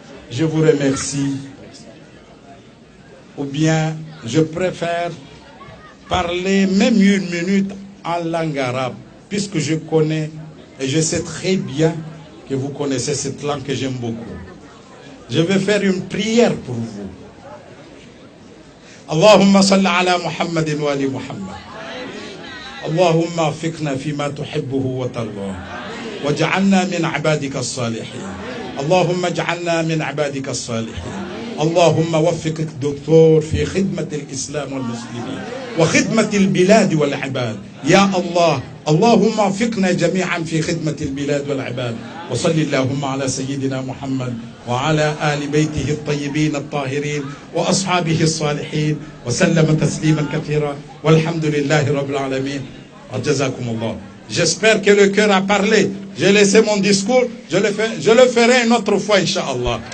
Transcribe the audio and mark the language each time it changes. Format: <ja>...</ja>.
<fr>Je vous remercie. Ou bien, je préfère parler même une minute en langue arabe, puisque je connais et je sais très bien que vous connaissez cette langue que j'aime beaucoup. Je vais faire une prière pour vous.</fr> <ar>اللهم صل على محمد وآل محمد اللهم وفقنا فيما تحبه وترضاه واجعلنا من عبادك الصالحين اللهم اجعلنا من عبادك الصالحين اللهم وفق الدكتور في خدمة الإسلام والمسلمين وخدمة البلاد والعباد يا الله اللهم وفقنا جميعا في خدمة البلاد والعباد وصل اللهم على سيدنا محمد وعلى آل بيته الطيبين الطاهرين وأصحابه الصالحين وسلم تسليما كثيرا والحمد لله رب العالمين وجزاكم الله.</ar> <fr>J'espère que le cœur a parlé. J'ai laissé mon discours, je le ferai une autre fois, Inch'Allah.</fr>